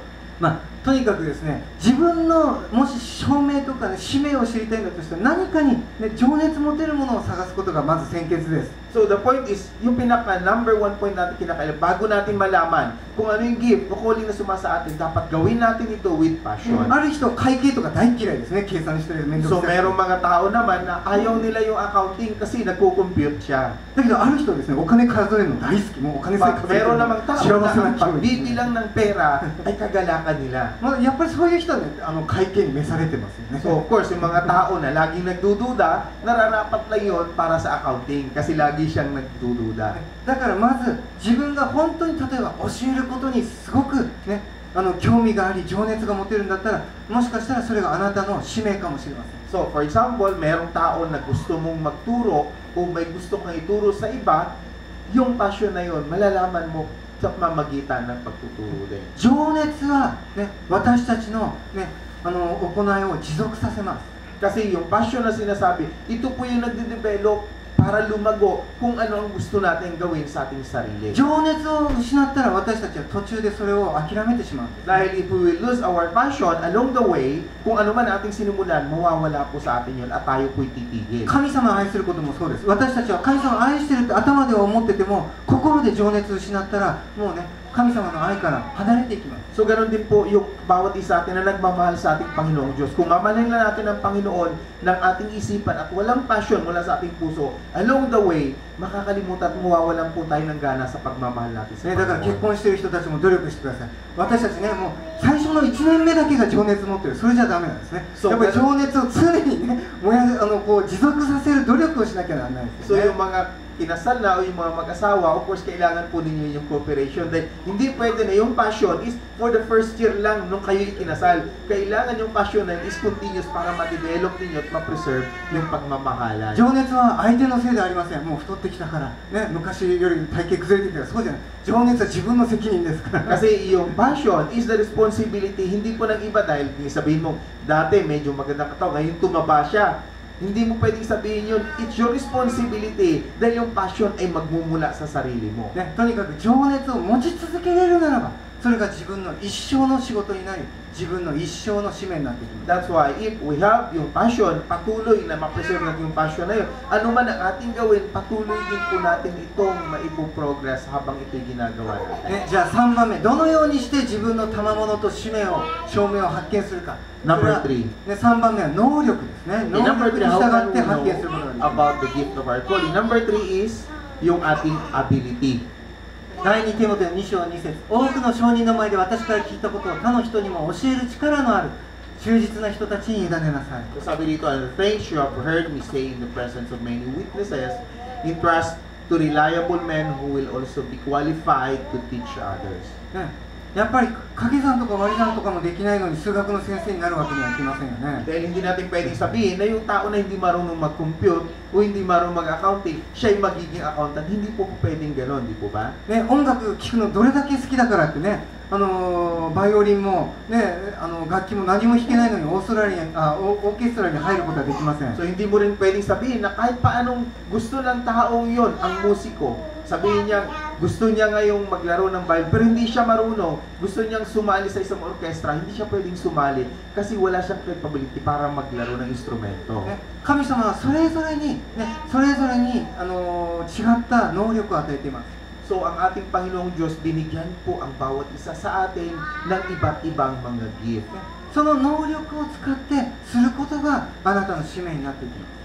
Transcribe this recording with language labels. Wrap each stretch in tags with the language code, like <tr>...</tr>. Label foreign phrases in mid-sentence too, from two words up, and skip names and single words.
<ja>まあ、とにかくですね、自分のもし証明とか、ね、使命を知りたいんだとしたら何かに、ね、情熱持てるものを探すことがまず先決です。</ja> <en>So the point is,</en> <tl>yung pinaka</tl> <en>number one point</en> <tl>natin kinakailangan, bago natin malaman kung ano yung gift o calling na sumasa atin, dapat gawin natin ito</tl> <en>with passion.</en> <ja>ある人は会計とか大嫌いですね、計算してる面倒 So くさい。</ja> <tl>merong mga tao naman na ayaw nila yung accounting kasi nagko-compute siya.</tl> <ja>だけどある人はですね、お金数えるの大好き、もうお金さえ数えてる</ja> <tl>Meron</tl> <ja>の</ja> <tl>namang tao</tl> <ja>幸せ</ja> <tl>na</tl> <ja>な</ja> <tl>ang</tl> <ja>気分。</ja> <tl>pagbibilang ng pera ay kagalakan nila.</tl> <ja>まあ、やっぱりそういう人はね、会計に召されてますよね。</ja> <en>So of course,</en> <tl>yung mga tao na laging nagdududa, nararapat lang yun para sa accounting kasi lagi siyang nagdududa.</tl> <ja>だからまず自分が本当に例えば教えることにすごくね、 興味があり情熱が持てるんだったら、もしかしたらそれがあなたの使命かもしれません。</ja> <en>So, for example,</en> <tl>merong tao na gusto mong magturo o may gusto kang ituro sa iba, yung passion na yun, malalaman mo sa pamamagitan ng pagtuturo din.</tl> <ja>情熱は、ね、私たちの、ね、行いを持続させます。</ja> <tl>Kasi yung passion na sinasabi, ito po yung nagde-develop para lumago kung ano ang gusto natin gawin sa ating sarili.</tl> <ja>情熱を失ったら私たちは途中でそれを諦めてしまうんです。</ja> <tl>Dahil</tl> <en>if we will lose our passion along the way,</en> <tl>kung ano man ating sinimulan, mawawala po sa atin yun at tayo po'y titigil.</tl> <ja>神様を愛することもそうです。私たちは神様を愛してるって頭では思ってても、心で情熱を失ったらもうね、神様の愛から離れていきます。</ja> <tl>So ganoon din po yung bawat isa atin na nagmamahal sa ating Panginoong Diyos. Kung mamahalin na natin ang Panginoon ng ating isipan at walang passion mula sa ating puso,</tl> <en>along the way,</en> <tl>makakalimutan at mawawalan po tayo ng gana sa pagmamahal natin sa</tl> <ja>ね、だから結</ja> <tl>Panginoon.</tl> <ja>婚している人たちも努力してください。私たちね、もう最初の1年目だけが情熱持ってる、それじゃダメなんですね。そうやっぱり情熱を常にね、こう持続させる努力をしなきゃならないです So よね。</ja> <tl>yung mga kinasal na o yung mga mag-asawa,</tl> <en>of course,</en> <tl>kailangan po ninyo yung cooperation. Dahil hindi pwede na yung passion</tl> <en>is for the first year</en> <tl>lang nung kayo ikinasal. Kailangan yung passion na</tl> <en>is continuous</en> <tl>para ma-develop ninyo at ma-preserve yung pagmamahalan.</tl> <ja>情熱は相手のせいではありません。もう太ってきたから、ね、昔より体型崩れてきたから、そうじゃない。情熱は自分の責任ですから。</ja> <tl>Kasi yung</tl> <en>passion is the responsibility,</en> <tl>hindi po ng iba dahil sabihin mo, dati medyo magandang katawan, ngayon tumaba siya. Hindi mo pwedeng sabihin yun,</tl> <en>it's your responsibility</en> <tl>dahil yung passion ay magmumula sa sarili mo.</tl> <ja>ね、とにかく情熱を持ち続けれるならば、それが自分の一生の仕事になり、自分の一生の使命になっていきます。</ja> <en>That's why if we have</en> <tl>yung passion, patuloy na ma-preserve natin yung passion na yun, ano man ang ating gawin, patuloy din po natin itong maipo-progress habang ito'y ginagawa natin.</tl> <ja>ね、じゃあ3番目、どのようにして自分の賜物と使命を、証明を発見するか。</ja> <en>Number 3.</en> <ja>ね、3番目は能力ですね。</ja> <en>Okay,</en> <ja>能</ja> <en>number</en> <ja>力</ja> <en>3,</en> <ja>に</ja> <en>how</en> <ja>従</ja> <en>can</en> <ja>っ</ja> <en>we</en> <ja>て発見</ja> <en>know</en> <ja>することができます。</ja> <en>about the gift of our calling? Number 3 is</en> <tl>yung ating ability.</tl> <ja>第2テモテの2章2節、多くの証人の前で私から聞いたことを他の人にも教える力のある忠実な人たちに委ねなさい。</ja> <tl>So sabi dito,</tl> <en>the things you have heard me say in the presence of many witnesses, entrust to reliable men who will also be qualified to teach others.</en> <ja>ね、やっぱり掛け算とか割り算とかもできないのに数学の先生になるわけにはいきませんよね。</ja> <tl>Dahil hindi natin pwedeng sabihin na yung tao na hindi marunong mag-compute o hindi marunong mag-accounting, siya ay magiging accountant. Hindi po pwedeng ganon, di po ba?</tl> <ja>ね、音楽聴くのどれだけ好きだからってね、バイオリンも、ね、楽器も何も弾けないのにオーケストラに入ることはできません。</ja> <tl>So hindi mo rin pwedeng sabihin na kahit paanong gusto ng taong yon, ang musiko, sabihin niya, gusto niya ngayong maglaro ng violin, pero hindi siya marunong, gusto niyang sumali sa isang orkestra, hindi siya pwedeng sumali kasi wala siyang capability para maglaro ng instrumento.</tl> <ja>ね、神様はそれぞれに、ね、違った能力を与えています。</ja> <tl>So ang ating Panginoong Diyos, binigyan po ang bawat isa sa atin ng iba't ibang mga gift.</tl> <ja>その能力を使ってすることがあなたの使命になっていきます。</ja>